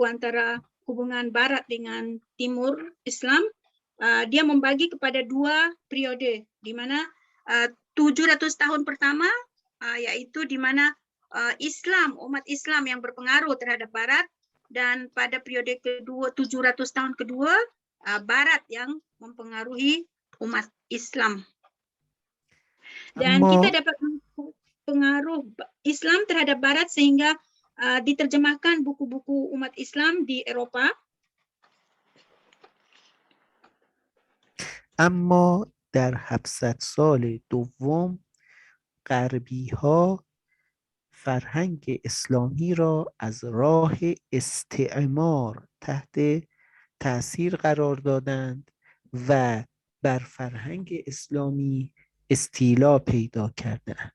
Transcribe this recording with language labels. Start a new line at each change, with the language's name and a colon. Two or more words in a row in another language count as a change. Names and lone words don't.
Malay: antara hubungan Barat dengan Timur Islam, dia membagi kepada dua periode, di mana 700 tahun pertama yaitu di mana umat Islam yang berpengaruh terhadap Barat, dan pada periode kedua 700 tahun kedua Barat yang mempengaruhi umat Islam. Dan kita dapat pengaruh Islam terhadap Barat sehingga diterjemahkan buku-buku umat Islam di Eropa.
Persian: اما در 700 سال دوم غربی ها فرهنگ اسلامی را از راه استعمار تحت تأثیر قرار دادند و بر فرهنگ اسلامی استیلا پیدا کردند.